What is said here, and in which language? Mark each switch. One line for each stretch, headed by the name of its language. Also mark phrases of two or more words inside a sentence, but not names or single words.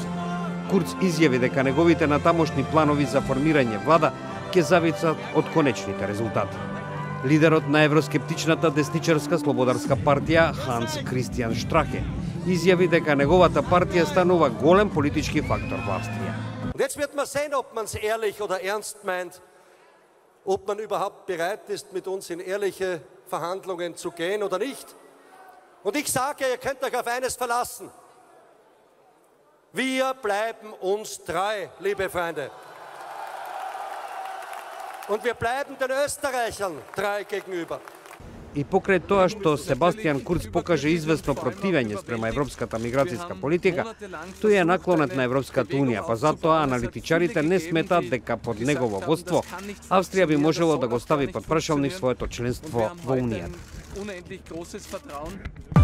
Macedonian: Курц изјави дека неговите натамошни планови за формирање влада ќе зависат од конечните резултати. Лидерот на евроскептичната десничарска Слободарска партија Ханс Кристијан Штрахе изјави дека неговата партија станува голем политички фактор во Австрија.
German: Jetzt wird man sehen, ob man es ehrlich oder ernst meint, ob man überhaupt bereit ist, mit uns in ehrliche Verhandlungen zu gehen oder nicht. Und ich sage, ihr könnt euch auf eines verlassen. Wir bleiben uns treu, liebe Freunde. Und wir bleiben den Österreichern treu gegenüber.
Macedonian: И покрај тоа што Себастијан Курц покаже известно противење спрема европската миграцијска политика, тој е наклонет на Европската унија, па затоа аналитичарите не сметаат дека под негово водство Австрија би можело да го стави под прашалник своето членство во унијата.